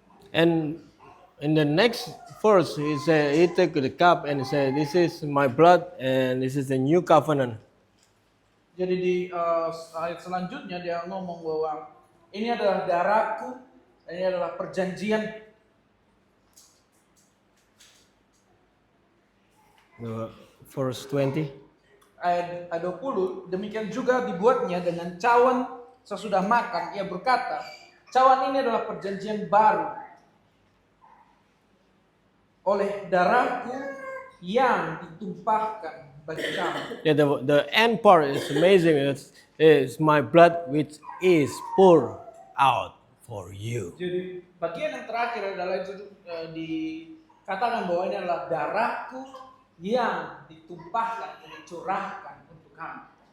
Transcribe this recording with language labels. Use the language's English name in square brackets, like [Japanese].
[English] And in the next verse, he took the cup and said, "This is my blood, and this is the new covenant." [Indonesian] Jadi di ayat selanjutnya dia ngomong bahwa ini adalah darahku, dan ini adalah perjanjian. [English] Verse 20. [Indonesian] Ayat 20, demikian juga dibuatnya dengan cawan sesudah makan. Ia berkata, cawan ini adalah perjanjian baru oleh darahku yang ditumpahkan bagi kamu. [English] Yeah, the end part is amazing. It's my blood which is poured out for you. [Indonesian] Jadi bagian yang terakhir adalah itu dikatakan bahwa ini adalah darahku yang ditumpahkan, yang dicurahkan untuk kamu.